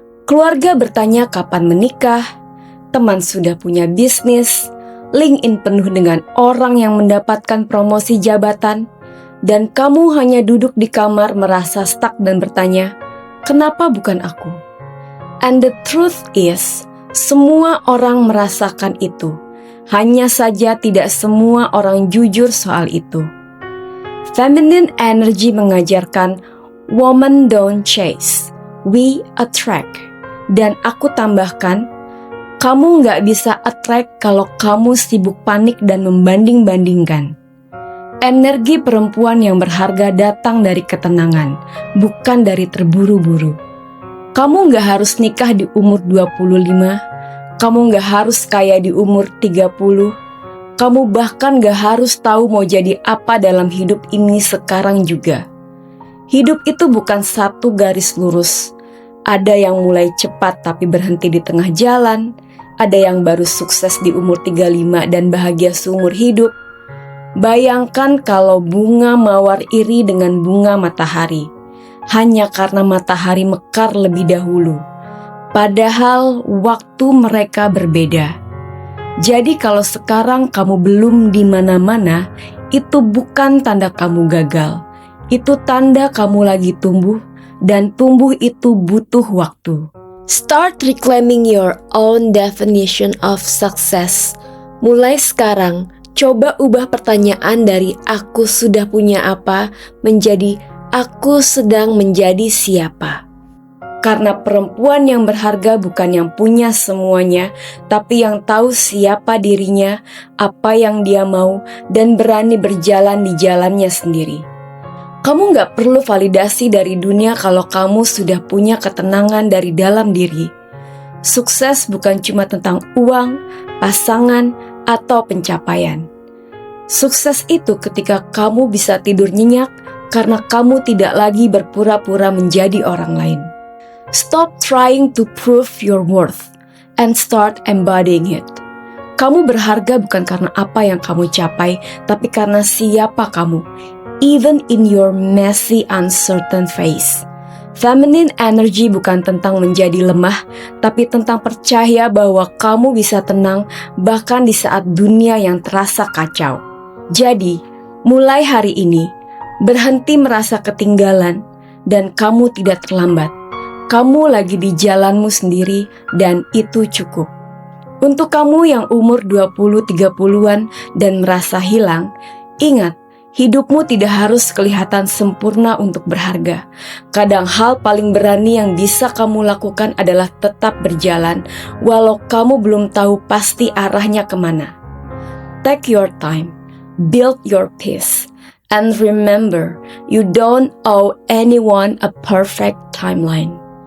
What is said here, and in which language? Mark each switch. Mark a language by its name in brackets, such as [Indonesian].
[Indonesian] Keluarga bertanya kapan menikah, teman sudah punya bisnis, LinkedIn penuh dengan orang yang mendapatkan promosi jabatan, dan kamu hanya duduk di kamar merasa stuck dan bertanya, kenapa bukan aku? [English] And the truth is, [Indonesian] semua orang merasakan itu. Hanya saja tidak semua orang jujur soal itu. [English] Feminine energy mengajarkan, women don't chase, we attract. [Indonesian] Dan aku tambahkan, kamu gak bisa attract kalau kamu sibuk panik dan membanding-bandingkan. Energi perempuan yang berharga datang dari ketenangan, bukan dari terburu-buru. Kamu gak harus nikah di umur 25, kamu gak harus kaya di umur 30, kamu bahkan gak harus tahu mau jadi apa dalam hidup ini sekarang juga. Hidup itu bukan satu garis lurus. Ada yang mulai cepat tapi berhenti di tengah jalan, ada yang baru sukses di umur 35 dan bahagia seumur hidup. Bayangkan kalau bunga mawar iri dengan bunga matahari, hanya karena matahari mekar lebih dahulu. Padahal waktu mereka berbeda. Jadi kalau sekarang kamu belum di mana-mana, itu bukan tanda kamu gagal. Itu tanda kamu lagi tumbuh, dan tumbuh itu butuh waktu. [English] Start reclaiming your own definition of success. [Indonesian] Mulai sekarang, coba ubah pertanyaan dari aku sudah punya apa menjadi aku sedang menjadi siapa. Karena perempuan yang berharga bukan yang punya semuanya, tapi yang tahu siapa dirinya, apa yang dia mau, dan berani berjalan di jalannya sendiri. Kamu gak perlu validasi dari dunia kalau kamu sudah punya ketenangan dari dalam diri. Sukses bukan cuma tentang uang, pasangan, atau pencapaian. Sukses itu ketika kamu bisa tidur nyenyak karena kamu tidak lagi berpura-pura menjadi orang lain. [English] Stop trying to prove your worth and start embodying it. [Indonesian] Kamu berharga bukan karena apa yang kamu capai, tapi karena siapa kamu. [English] Even in your messy, uncertain phase. [Indonesian] Feminine energy bukan tentang menjadi lemah, tapi tentang percaya bahwa kamu bisa tenang bahkan di saat dunia yang terasa kacau. Jadi, mulai hari ini, berhenti merasa ketinggalan dan kamu tidak terlambat. Kamu lagi di jalanmu sendiri dan itu cukup. Untuk kamu yang umur 20-30-an dan merasa hilang, ingat, hidupmu tidak harus kelihatan sempurna untuk berharga. Kadang hal paling berani yang bisa kamu lakukan adalah tetap berjalan, walau kamu belum tahu pasti arahnya kemana. [English] Take your time, build your peace, And remember, you don't owe anyone a perfect timeline.